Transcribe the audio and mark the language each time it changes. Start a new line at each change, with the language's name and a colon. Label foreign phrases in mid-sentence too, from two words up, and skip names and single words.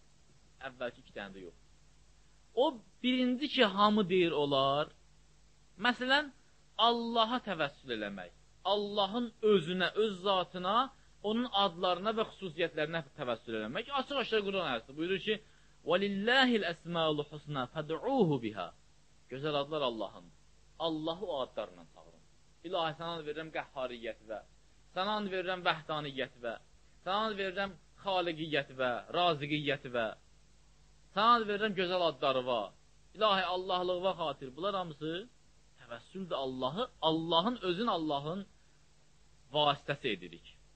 Azerbaijani: Əvvəlki 2 dənə də yox. O birinci ki, hamı deyir olar. Məsələn, Allaha təvəssül eləmək. Allahın özünə, öz zatına, onun adlarına və xüsusiyyətlərinə təvəssül eləmək. Açıq-aşkar Quran ayəsi buyurur ki,
Arabic: وَلِلَّهِ الْأَسْمَاءُ الْحُسْنَى فَدْعُوهُ بِهَا.
Azerbaijani: Gözəl adlar Allahındır. Allahı o adlarla çağırın. İlahi, sana and verirəm qəhhariyyət və, sana and verirəm vəhdaniyyət və, sana and verirəm xaliqiyyət və, raziqiyyət və, sana and verirəm gözəl adları var. İlahi, Allahlığına xatir. Bunlar hamısı təvəssüldür Allahı, Allahın özün Allahın vasitəsi edirik.